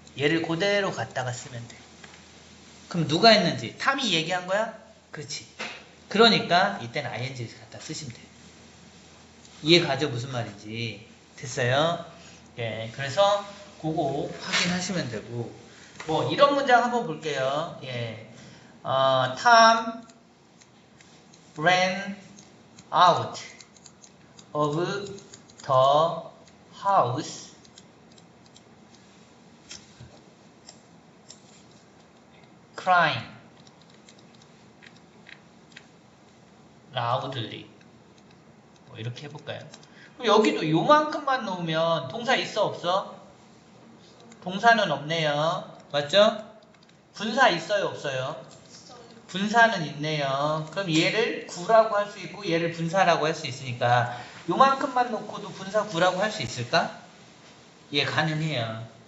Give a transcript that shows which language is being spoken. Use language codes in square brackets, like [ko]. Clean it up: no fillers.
[ko] 얘를 그대로 갖다가 쓰면 돼요. 그럼 누가 했는지 탐이 얘기한 거야? 그렇지. 그러니까 이때는 ing를 갖다 쓰시면 돼요. 이해 가죠? 무슨 말인지. 됐어요? 예, 그래서 그거 확인하시면 되고 뭐 이런 문장 한번 볼게요. [en] 예, Tom ran out of the house crying loudly. [ko] 뭐 이렇게 해볼까요? 그럼 여기도 요만큼만 놓으면 동사 있어 없어? 동사는 없네요. 맞죠? 분사 있어요 없어요? 있어요. 분사는 있네요. 그럼 얘를 구라고 할 수 있고 얘를 분사라고 할 수 있으니까 요만큼만 놓고도 분사 구라고 할 수 있을까? 예, 가능해요.